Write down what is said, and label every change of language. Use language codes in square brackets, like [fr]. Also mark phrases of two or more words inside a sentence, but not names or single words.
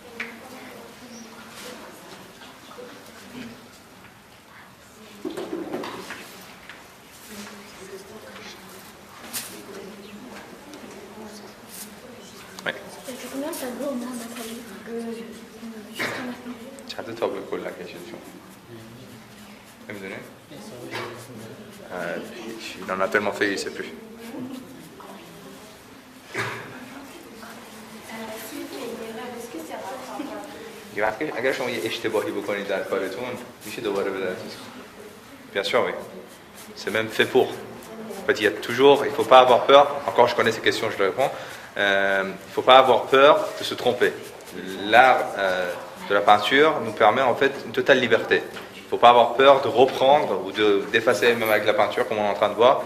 [fr] Ouais. Il y a combien de tableaux au moins dans ta vie jusqu'à maintenant? [fa] چند تابلو کلا کشید شما؟ نمیدونه؟ [fr] Il en a tellement fait, il ne sait plus. [fa] اگر شما یه اشتباهی بکنید در کارتون میشه دوباره به درتون. [fr] Bien sûr, oui. C'est même fait pour. En fait, il y a toujours, il ne faut pas avoir peur. Encore, je connais ces questions, je les réponds. Il ne faut pas avoir peur de se tromper. L'art de la peinture nous permet en fait une totale liberté. Il ne faut pas avoir peur de reprendre ou d'effacer même avec la peinture, comme on est en train de voir.